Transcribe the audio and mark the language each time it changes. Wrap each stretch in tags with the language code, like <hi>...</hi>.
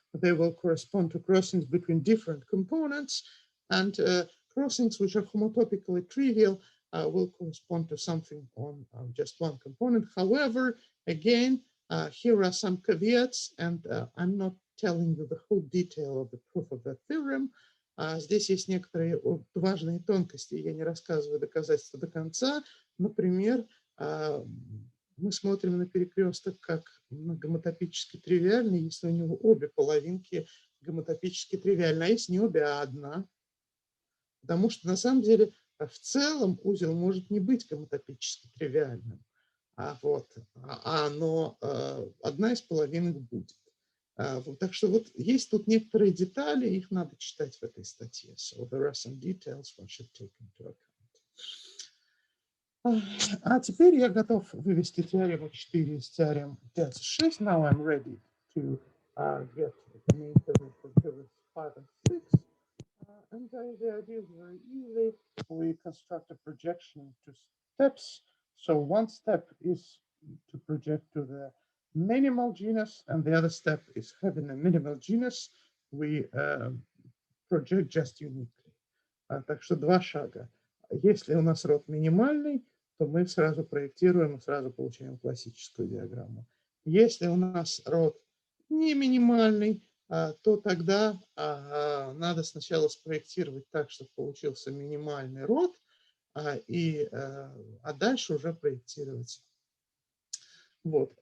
<en>They will correspond to crossings between different components, and crossings which are homotopically trivial will correspond to something on just one component. However, again, here are some caveats, and I'm not telling you the whole detail of the proof of that theorem.</en> <ru>Здесь есть некоторые важные тонкости, я не рассказываю доказательства до конца. Например, мы смотрим на перекресток как на гомотопически тривиальный, если у него обе половинки гомотопически тривиальны, а если не обе, а одна. Потому что на самом деле в целом узел может не быть гомотопически тривиальным, но одна из половинок будет. Так что вот есть тут некоторые детали, их надо читать в этой статье.</ru> <en>So there are some details one should take into account.</en> <ru>А теперь я готов вывести теорему 4 из теорем 5 и 6.</ru> <en>Now I'm ready to get the main theorem for theorems 5 and 6. And the idea is very easy. We construct a projection in 2 steps. So one step is to project to the minimal genus, and the other step is having a minimal genus. We project just uniquely.</en> <ru>Так что два шага. Если у нас род минимальный, то мы сразу проектируем и сразу получаем классическую диаграмму. Если у нас род не минимальный, то тогда надо сначала спроектировать так, чтобы получился минимальный род, а дальше уже проектировать. Вот.</ru>